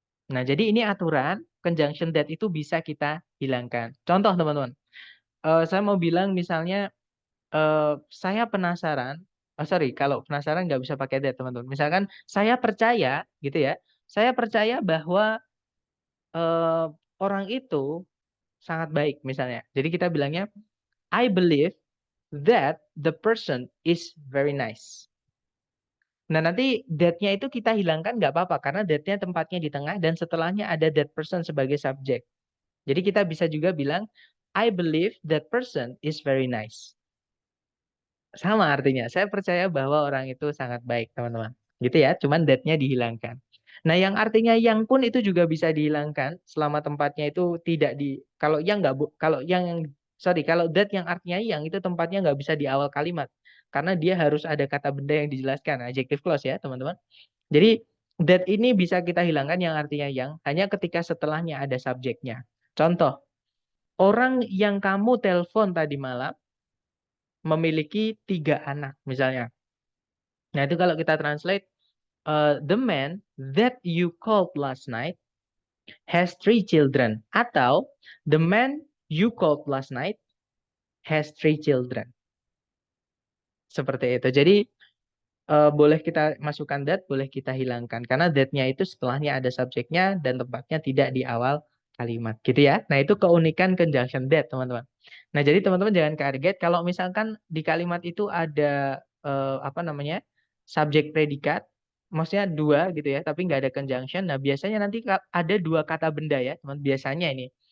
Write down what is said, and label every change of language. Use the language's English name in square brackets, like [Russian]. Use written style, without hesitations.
[Indonesian] Nah, jadi ini aturan conjunction that itu bisa kita hilangkan. Contoh, teman-teman. Saya mau bilang misalnya, saya penasaran, sorry, kalau penasaran nggak bisa pakai that, teman-teman. Misalkan saya percaya, gitu ya, saya percaya bahwa eh, orang itu sangat baik, misalnya. Jadi kita bilangnya, [English] I believe that the person is very nice. [Indonesian] Nah, nanti that-nya itu kita hilangkan nggak apa-apa, karena that-nya tempatnya di tengah, dan setelahnya ada that person sebagai subjek. Jadi kita bisa juga bilang, [English] I believe that person is very nice. [Indonesian] Sama artinya, saya percaya bahwa orang itu sangat baik, teman-teman. Gitu ya, cuman that-nya dihilangkan. Nah, yang artinya yang pun itu juga bisa dihilangkan selama tempatnya itu tidak di, kalau yang nggak, kalau yang, sorry, kalau that yang artinya yang itu tempatnya nggak bisa di awal kalimat. Karena dia harus ada kata benda yang dijelaskan, adjective clause ya, teman-teman. Jadi, that ini bisa kita hilangkan yang artinya yang, hanya ketika setelahnya ada subjeknya. Contoh, orang yang kamu telepon tadi malam memiliki 3 anak, misalnya. Nah, itu kalau kita translate, [English] the man that you called last night has 3 children. [Indonesian] Atau, [English] the man you called last night has 3 children. [Indonesian] Seperti itu. Jadi, boleh kita masukkan that, boleh kita hilangkan. Karena that-nya itu setelahnya ada subjeknya dan tempatnya tidak di awal kalimat. Gitu ya. Nah, itu keunikan conjunction that, teman-teman. Nah, jadi teman-teman jangan kaget kalau misalkan di kalimat itu ada, apa namanya, subjek predikat, maksudnya dua gitu ya, tapi nggak ada conjunction. Nah, biasanya nanti ada dua kata benda ya, teman. Biasanya ini.